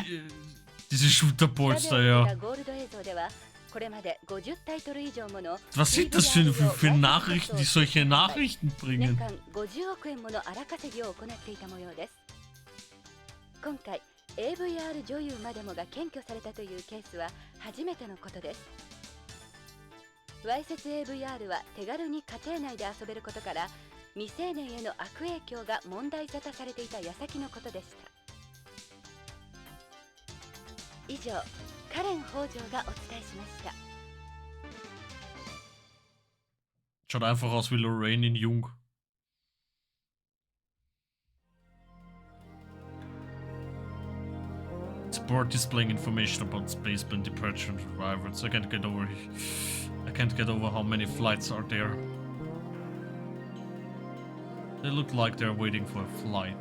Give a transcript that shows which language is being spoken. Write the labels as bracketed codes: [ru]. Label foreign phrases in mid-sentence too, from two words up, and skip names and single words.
[de] Diese Shooterboards da, ja. [ja] ゴールド映像ではこれまで50タイトル以上もの [de] Was sind das für Nachrichten, die solche Nachrichten [ja] 年 [de] bringen? [ja] 間50億円もの荒稼ぎを行っていた模様です。今回 AVR 女優までもが検挙されたというケースは初めてのことです。わいせつ AVR は手軽に家庭内で遊べることから未成年への悪影響が問題沙汰されていた矢先のことでした。以上、カレン北条がお伝えしました。 [de] Schaut einfach aus wie Lorraine in Jung. [en] It's a board displaying information about spaceplane departure and arrivals. I can't get over how many flights are there. They look like they're waiting for a flight.